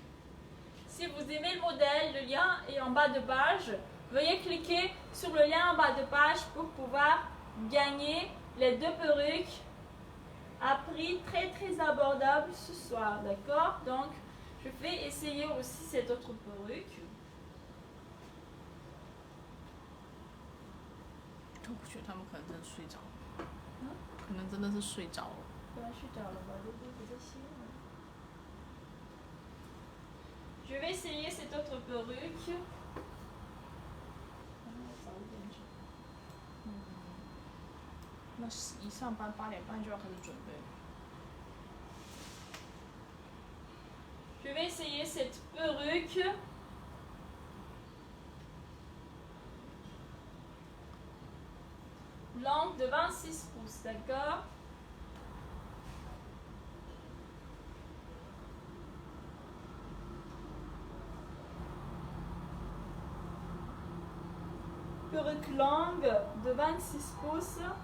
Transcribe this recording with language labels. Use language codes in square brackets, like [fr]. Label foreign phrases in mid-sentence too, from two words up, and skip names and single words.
[fr] Si vous aimez le modèle, le lien est en bas de page. Veuillez cliquer sur le lien en bas de page pour pouvoir gagner les 2 perruques à prix très très abordable ce soir, d'accord? Donc, je vais essayer aussi cette autre perruque. [zh] 我不觉得他们可能真的睡着了，可能真的是睡着了。本来睡着了吧，都不在线了。 [fr] Je vais essayer cette autre perruque. [zh] 那一上班8点半就要开始准备了。 [fr] Je vais essayer cette perruque. Langue de 26 pouces, d'accord? Perruque longue de 26 pouces.